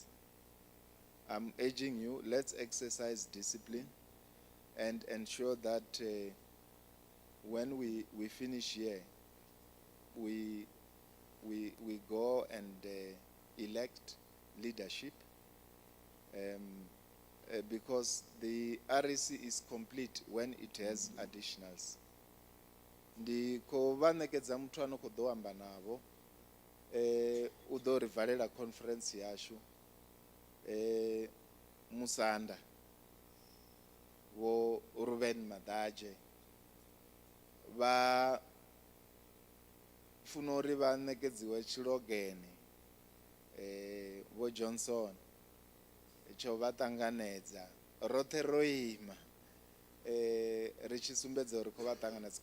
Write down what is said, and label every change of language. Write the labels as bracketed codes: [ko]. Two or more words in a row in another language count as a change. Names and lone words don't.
[en] I'm urging you, let's exercise discipline and ensure that when we finish here, we go and elect leadership, because the REC is complete when it has additionals. [ve] Ndiko vanekedza muthu anokoḓo amba navo udo rivalela conference yashu Musanda wo Ruben Madaje va funa uri va nekedziwe tshilogene vo Johnson tsho va ṱanganedza roṱhe ro ima ri tshi sumbedza uri kho va ṱanganedza.